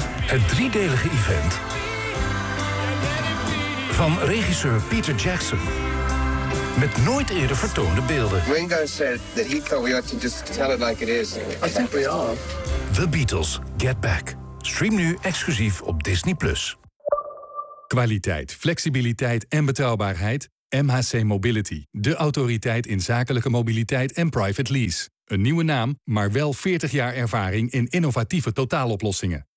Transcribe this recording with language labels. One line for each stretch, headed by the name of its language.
Dutch: Het driedelige event van regisseur Peter Jackson. Met nooit eerder vertoonde beelden.
English: Ringo said that he thought we ought to just tell it like it is. I think we are. The Beatles, Get Back.
Dutch: Stream nu exclusief op Disney+. Kwaliteit, flexibiliteit en betrouwbaarheid. MHC Mobility. De autoriteit in zakelijke mobiliteit en private lease. Een nieuwe naam, maar wel 40 jaar ervaring in innovatieve totaaloplossingen.